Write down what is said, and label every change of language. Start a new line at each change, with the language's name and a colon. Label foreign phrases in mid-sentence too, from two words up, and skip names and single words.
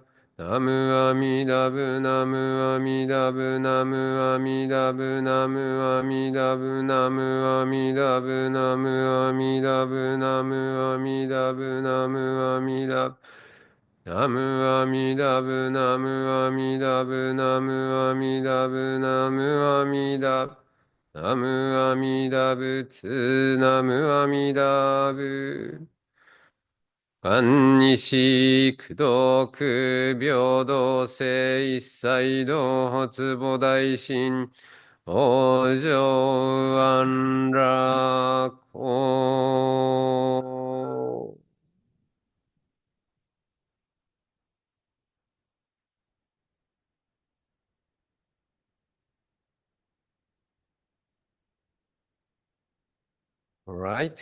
Japanese: 南無阿弥陀仏、南無阿弥陀仏、南無阿弥陀仏、南無阿弥陀仏、南無阿弥陀仏、南無阿弥陀仏、南無阿弥陀仏、南無阿弥陀仏. 南無阿弥陀仏、南無阿弥陀仏、南無阿弥陀仏、南無阿弥陀仏. 南無阿弥陀仏、南無阿弥陀仏. 万日苦毒平等性一切同発菩提心往生安楽を。
English: All right.